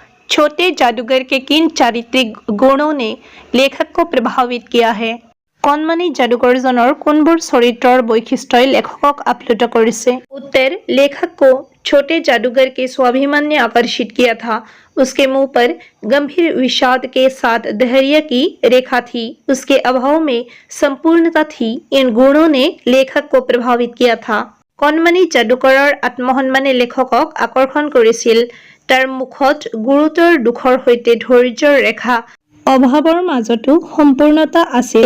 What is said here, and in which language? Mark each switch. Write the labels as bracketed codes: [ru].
[hi] छोटे जादूगर के किन चारित्रिक गुणों ने लेखक को प्रभावित किया है? [as] কণমানি जादूगरजনৰ কোনবোৰ চৰিত্ৰৰ বৈশিষ্ট্যই लेखকক আপ্লুত কৰিছে? [hi] उत्तर लेखक को छोटे जादूगर के स्वाभिमान ने आकर्षित किया था। उसके मुंह पर गंभीर विषाद के साथ धैर्य की रेखा थी, उसके अभाव में संपूर्णता थी। इन गुणों ने लेखक को प्रभावित किया था। [as] কণমানি जादूगৰৰ আত্মসন্মানে লেখকক আকৰ্ষণ কৰিছিল। তাৰ মুখত গুৰুতৰ দুখৰ সৈতে ধৈৰ্যৰ ৰেখা, অভাৱৰ মাজতো সম্পূৰ্ণতা আছিল।